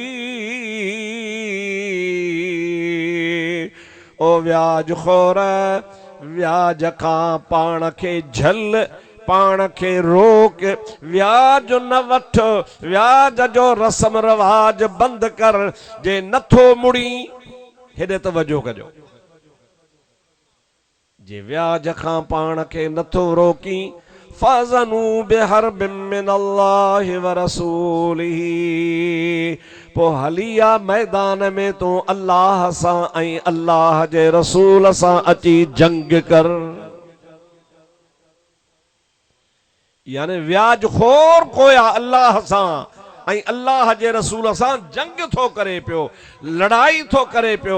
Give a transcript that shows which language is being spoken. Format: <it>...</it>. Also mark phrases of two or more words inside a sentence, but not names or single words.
<sd>ओ व्याज खोर व्याज खां पाण खे झल पाण खे रोक व्याज न वठ व्याज जो रस्म रवाज बंद कर जे नथो मुड़ी हेॾे तवज्जो कजो जे व्याज खां पाण खे नथो रोकी</sd> <ar>فأذنوا بحرب من الله ورسوله</ar> <sd>पो हलिया मैदान में तो अल्लाह सां ऐं अल्लाह जे रसूल सां अची जंग कर। यानी व्याज खोर कोया अल्लाह सां अल्लाह जे रसूल सां जंग थो करे पियो, लड़ाई थो करे पियो।</sd>